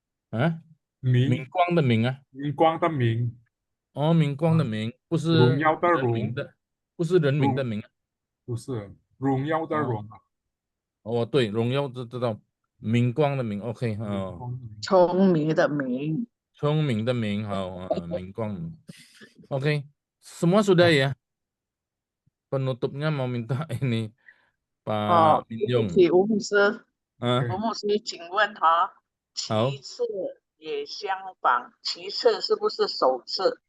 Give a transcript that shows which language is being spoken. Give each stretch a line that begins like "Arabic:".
Chinese: 啊，明明光的明啊。明光的明，哦，明光的明，不是荣耀的荣人民的，不是人民的民啊。不是荣耀的荣啊。哦，对，荣耀知道，明光的明 ，OK，聪明的明，聪明的明，好，明光 ，OK，
Indonesian: semua sudah ya. Penutupnya mau minta ini Pak Min Yong.
Chinese: 吴牧师，吴牧师，请问哈，好，其次也相仿，其次是不是首次？